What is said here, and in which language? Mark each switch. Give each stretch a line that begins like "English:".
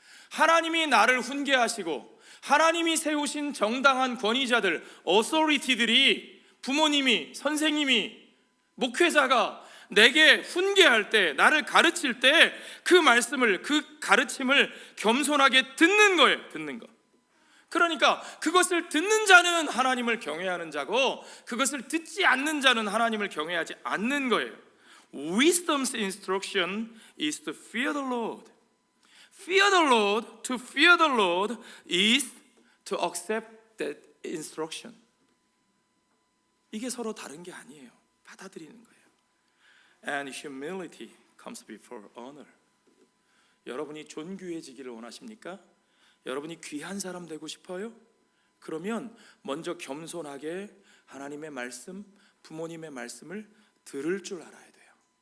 Korean: 하나님이 나를 훈계하시고 하나님이 세우신 정당한 권위자들, 어소리티들이, 부모님이, 선생님이, 목회자가 내게 훈계할 때, 나를 가르칠 때 그 말씀을, 그 가르침을 겸손하게 듣는 거예요. 듣는 거. 그러니까 그것을 듣는 자는 하나님을 경외하는 자고, 그것을 듣지 않는 자는 하나님을 경외하지 않는 거예요.
English: Wisdom's instruction is to fear the Lord. Fear the Lord, to fear the Lord is to accept that instruction.
Korean: 이게 서로 다른 게 아니에요. 받아들이는 거예요.
English: And humility comes before honor.
Korean: 여러분이 존귀해지기를 원하십니까? 여러분이 귀한 사람 되고 싶어요? 그러면 먼저 겸손하게 하나님의 말씀, 부모님의 말씀을 들을 줄 알아야 돼요.